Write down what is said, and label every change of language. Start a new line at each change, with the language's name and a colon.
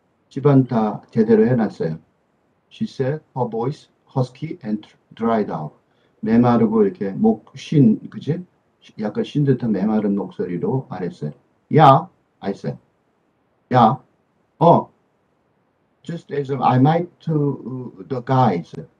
Korean: 집안 다 제대로 해놨어요.
English: She said, her voice husky and dried out.
Korean: 메마르고 이렇게 그지? 약간 쉰 듯한 메마른 목소리로 말했어요.
English: Yeah, I said. Yeah, 어, just as I might to the guys.